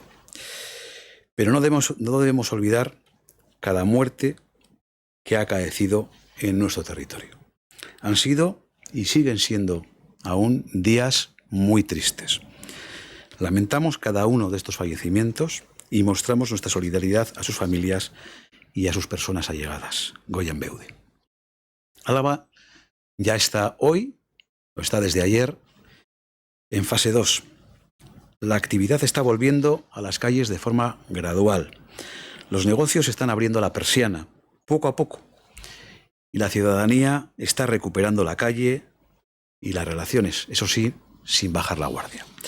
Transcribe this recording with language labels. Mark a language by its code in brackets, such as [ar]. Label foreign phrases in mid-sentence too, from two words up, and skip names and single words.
[es] Pero no debemos olvidar cada muerte que ha acaecido en nuestro territorio. Han sido y siguen siendo aún días muy tristes. Lamentamos cada uno de estos fallecimientos y mostramos nuestra solidaridad a sus familias y a sus personas allegadas. [eu] Goian Beude. [es] Álava ya está hoy, o está desde ayer, en fase 2. La actividad está volviendo a las calles de forma gradual. Los negocios están abriendo la persiana, poco a poco. Y la ciudadanía está recuperando la calle y las relaciones, eso sí, sin bajar la guardia.